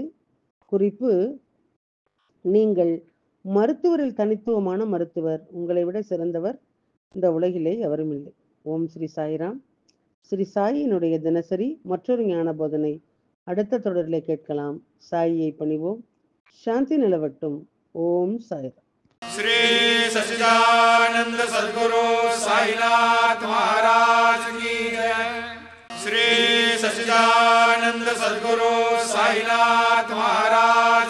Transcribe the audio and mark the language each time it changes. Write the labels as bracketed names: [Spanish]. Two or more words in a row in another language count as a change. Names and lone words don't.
[Tamil] குறிப்பு: நீங்கள் மருத்துவரில் தனித்துவமான மருத்துவர். உங்களை விட சிறந்தவர் இந்த உலகிலே எவரும் இல்லை. ஓம் ஸ்ரீ சாய்ராம். ஸ்ரீ சாயினுடைய தினசரி மற்றொரு ஞான போதனை அடுத்த தொடரிலே கேட்கலாம். சாயியை பணிவோம். சாந்தி நிலவட்டும். ஓம் சாய்ராம். [Hindi] श्री सच्चिदानंद सद्गुरु साईनाथ महाराज की जय। श्री सच्चिदानंद सद्गुरु साईनाथ महाराज